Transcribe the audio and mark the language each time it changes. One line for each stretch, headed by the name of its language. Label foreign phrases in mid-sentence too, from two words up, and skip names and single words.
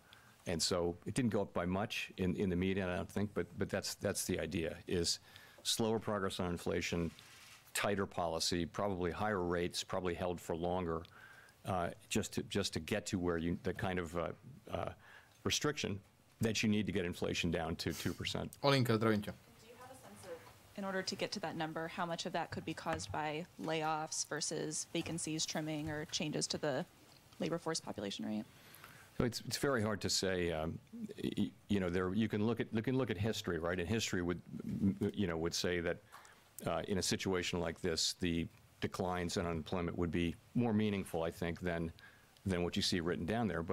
English: And so it didn't go up by much in the meeting, I don't think, but that's the idea, is slower progress on inflation, tighter policy, probably higher rates, probably held for longer, just to get to where the kind of restriction that you need to get inflation down to 2%.
Slovak: Olinka, zdravím ťa.
English: Do you have a sense of, in order to get to that number, how much of that could be caused by layoffs versus vacancies trimming or changes to the labor force population rate? So it's very hard to say. You can look at history, right? And history would say that in a situation like this, the declines in unemployment would be more meaningful, I think, than what you see written down there.